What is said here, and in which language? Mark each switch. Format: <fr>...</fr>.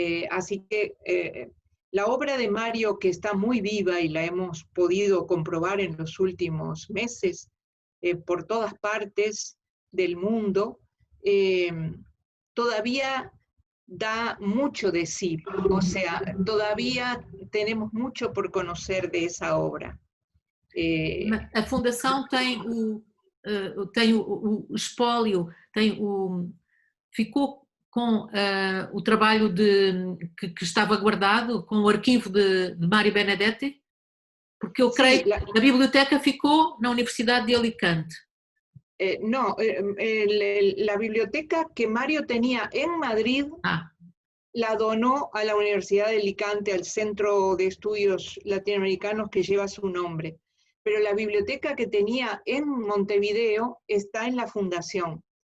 <es>Así que la obra de Mario, que está muy viva y la hemos podido comprobar en los últimos meses por todas partes del mundo, todavía da mucho de sí, o sea, todavía tenemos mucho por conocer de esa obra.</es> <pt>A Fundação tem o espólio, ficou com o trabalho que estava guardado, com o arquivo de Mário Benedetti, porque eu creio que a biblioteca ficou na Universidad de Alicante.</pt> <es>No, la biblioteca que Mario tenía en Madrid la donó a la Universidad de Alicante, al Centro de Estudios Latinoamericanos que lleva su nombre. Pero la biblioteca que tenía en Montevideo está en la Fundación.</es>